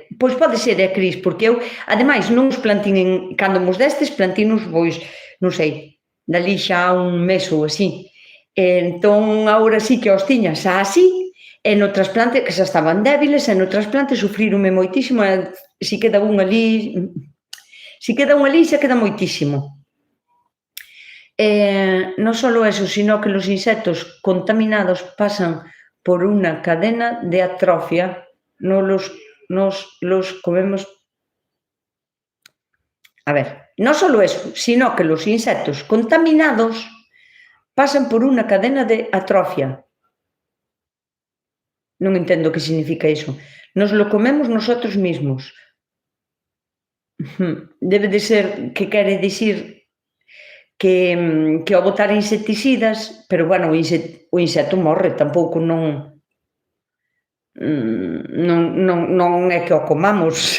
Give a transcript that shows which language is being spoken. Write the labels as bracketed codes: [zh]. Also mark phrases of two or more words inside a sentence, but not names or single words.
[gl] Pois pode ser, Cris, porque eu, ademais, non os plantín cando mos destes, plantínos, pois, non sei, dali xa un mes ou así. Entón, agora sí que os tiña xa así, e no trasplante, que xa estaban débiles, e no trasplante sufríronme moitísimo, e se queda un ali, xa queda moitísimo. Non só [es] eso, sino que los insectos contaminados pasan por una cadena de atrofia, nos los comemos. A ver, no solo eso, sino que los insectos contaminados pasan por una cadena de atrofia. [gl] Non entendo que significa iso. [es] Nos lo comemos nosotros mismos. [gl] Debe de ser que quere dicir que ao botar insecticidas, pero, bueno, o insecto morre, tampouco non é que o comamos.